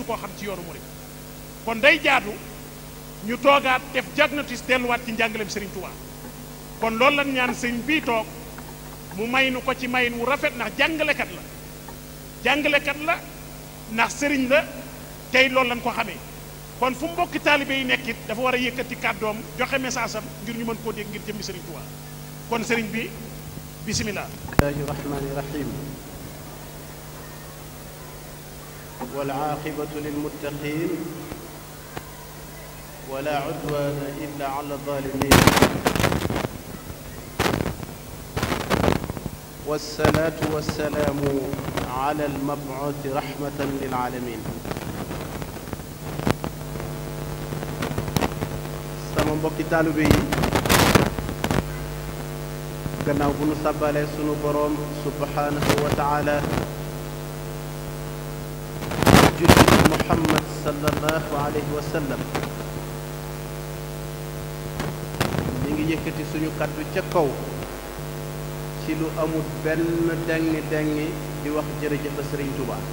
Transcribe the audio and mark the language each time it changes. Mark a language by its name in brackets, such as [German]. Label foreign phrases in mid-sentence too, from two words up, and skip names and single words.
[Wolof] koo xam ci yoonu murid kon day jaadu ñu toogaat def diagnostic delluwaat ci njàngaleem Serigne Touba kon loolu lañ ñaan sëñ bii toog mu may nu ko ci mayin wu rafet ndax jàngalekat la ndax sëriñ la tey loolu lañ ko xamee kon fu mbokki taalibe yi nekkit dafa war a yëkkati kàddoom joxe message am ngir ñu mën koo dégg ngir jëmmi Serigne Touba kon sëriñ bi bismillah. [Arabic] بسم الله الرحمن الرحيم والعاقبة للمتقين ولا عدوان إلا على الظالمين والصلاة والسلام على المبعوث رحمة للعالمين [Wolof] sama mbokki taalibe yi gannaaw bu nu sàbbalee sunu boroom [Arabic] سبحانه وتعالى [Wolof] julli ci muhammad [Arabic] صلى الله عليه وسلم [Wolof] ñi ngi yëkkati suñu kàddu ca kaw ci lu amul benn dengi dengi di wax jërëjëf Sëriñ Tuuba